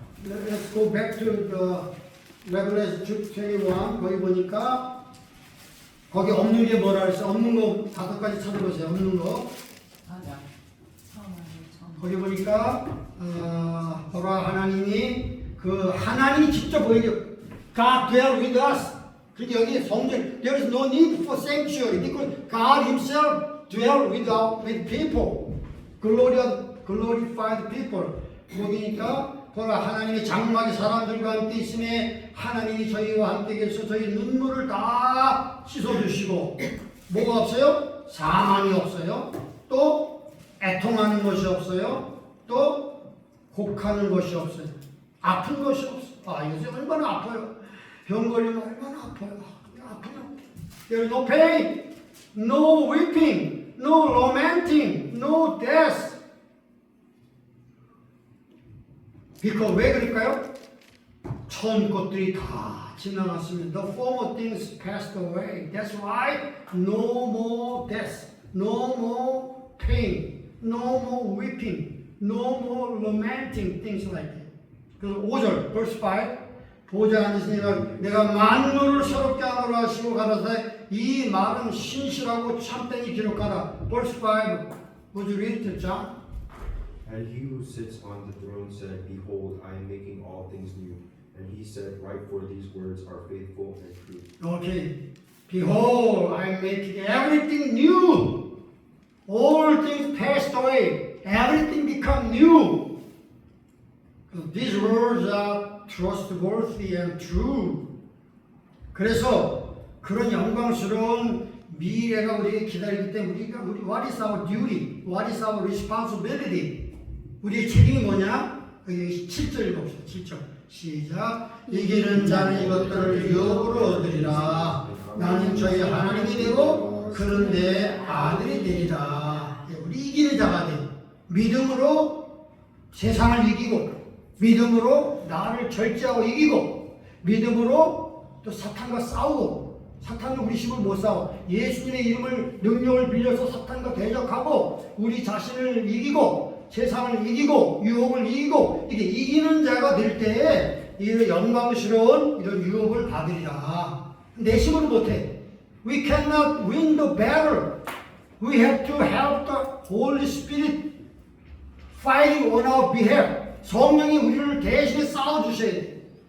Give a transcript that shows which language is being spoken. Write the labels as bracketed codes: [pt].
[en] Let's go back to the Revelation 21. [ko] 거기 보니까 거기 없는 게 뭐라 그랬어? 없는 거 5가지 찾아보세요. 없는 거. 아니야. 거기 보니까 보라 하나님이 하나님이 직접 보이죠. [en] God dwell with us. [ko] 그런데 여기 성전 [en] there is no need for sanctuary because God Himself dwell with people. Glorified people. [ko] 거기니까 보라 하나님이 장막이 사람들과 함께 있음에 하나님이 저희와 함께 계셔서 저희 눈물을 다 씻어주시고 뭐가 없어요? 사망이 없어요. 또 애통하는 것이 없어요. 또 곡하는 것이 없어요. 아픈 것이 없어요. 이것이 얼마나 아파요. 병 걸리면 얼마나 아파요. 아프면 [en] There is no pain, no weeping, no lamenting, no death. [ko] because 왜 그럴까요? 처음 것들이 다 지나갔습니다. [en] The former things passed away. That's why no more death, no more pain, no more weeping, no more lamenting, things like that. [ko] 그래서 5절, [en] verse 5. [ko] 보좌 앉으시니가 내가 만물을 새롭게 하노라 하시고 가라사대 이 말은 신실하고 참되니 기록하라. [en] Verse 5. Would you read it, John? And he who sits on the throne said, Behold, I am making all things new. And he said, Write, for these words are faithful and true. Okay. Behold, I am making everything new. All things passed away. Everything become new. These words are trustworthy and true. [ko] 그래서 그런 영광스러운 미래가 우리에게 기다리기 때문에 우리 [en] what is our duty? What is our responsibility? [ko] 우리의 책임이 뭐냐? 여기 7절 봅시다. 7절. 시작. 이기는 자는 이것들을 유업으로 얻으리라. 나는 저희 하나님이 되고 그는 내 아들이 되리라. 우리 이기는 자가 돼. 믿음으로 세상을 이기고 믿음으로 나를 절제하고 이기고 믿음으로 또 사탄과 싸우고 사탄은 우리 힘을 못 싸워. 예수님의 이름을 능력을 빌려서 사탄과 대적하고 우리 자신을 이기고 세상을 이기고 유혹을 이기고 이게 이기는 자가 될 때에 이런 영광스러운 이런 유혹을 받으리라. 내 힘으로 못해. [en] We cannot win the battle. We have to help the Holy Spirit fighting on our behalf. [ko] 성령이 우리를 대신에 싸워주셔야 돼.